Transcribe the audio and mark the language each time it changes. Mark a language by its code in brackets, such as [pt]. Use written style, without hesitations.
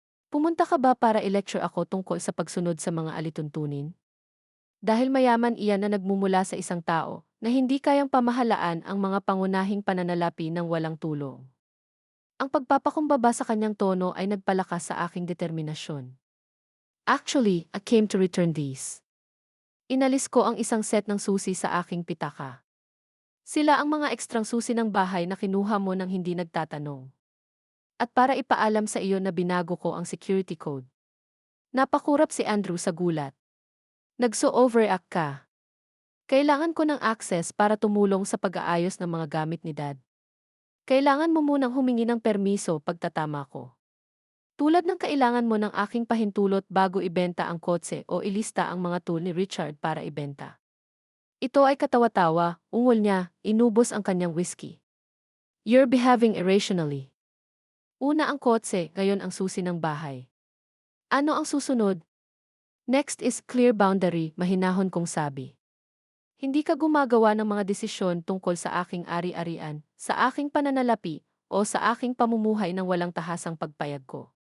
[tl] Pumunta ka ba para i-lecture ako tungkol sa pagsunod sa mga alituntunin? Dahil mayaman iyan na nagmumula sa isang tao na hindi kayang pamahalaan ang mga pangunahing pananalapi ng walang tulong. Ang pagpapakumbaba sa kanyang tono ay nagpalakas sa aking determinasyon. [en] Actually, I came to return these. [tl] Inalis ko ang isang set ng susi sa aking pitaka. Sila ang mga ekstrang susi ng bahay na kinuha mo nang hindi nagtatanong. At para ipaalam sa iyo na binago ko ang security code. Napakurap si Andrew sa gulat. Nagso-overact ka. Kailangan ko ng access para tumulong sa pag-aayos ng mga gamit ni Dad. Kailangan mo munang humingi ng permiso pagtatama ko. Tulad ng kailangan mo ng aking pahintulot bago ibenta ang kotse o ilista ang mga tool ni Richard para ibenta. Ito ay katawa-tawa, ungol niya, inubos ang kanyang whiskey. [en] You're behaving irrationally. [tl] Una ang kotse, ngayon ang susi ng bahay. Ano ang susunod? [en] Next is clear boundary, [tl] mahinahon kong sabi. Hindi ka gumagawa ng mga desisyon tungkol sa aking ari-arian, sa aking pananalapi, o sa aking pamumuhay ng walang tahasang pagpayag ko.